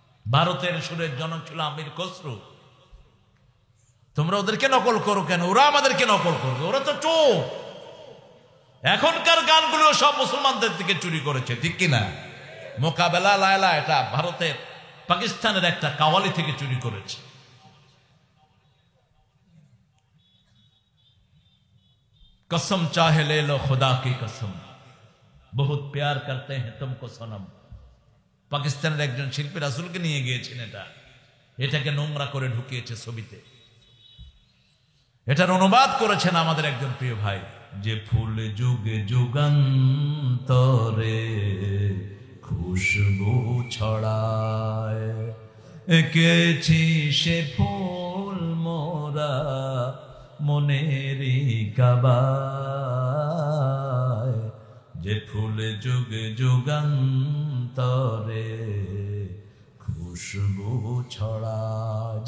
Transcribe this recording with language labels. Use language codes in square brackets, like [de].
[bn] ভারতের সুরের জনক ছিল আমির খসরু। তোমরা ওদেরকে নকল করো কেন? ওরা আমাদেরকে নকল করবে, ওরা তো চোর। এখনকার গানগুলো সব মুসলমানদের থেকে চুরি করেছে, ঠিক কিনা? মোকাবেলা লায়লা এটা ভারতের পাকিস্তানের একটা কাওয়ালি থেকে চুরি করেছে। [hi] कसम चाहे ले लो खुदा की कसम, बहुत प्यार करते हैं तुमको सनम। [bn] পাকিস্তানের একজন শিল্পী রাসূলকে নিয়ে গিয়েছেন, এটাকে নোংরা করে ঢুকিয়েছে ছবিতে। এটার অনুবাদ করেছেন আমাদের একজন প্রিয় ভাই। যে ফুল যুগে যুগান্তরে খুশবু ছড়ায়, এঁকেছি সে ফুল মোরা মনেরই কাবায়, যে ফুল যুগে যুগান্তরে খুশবু ছড়ায়।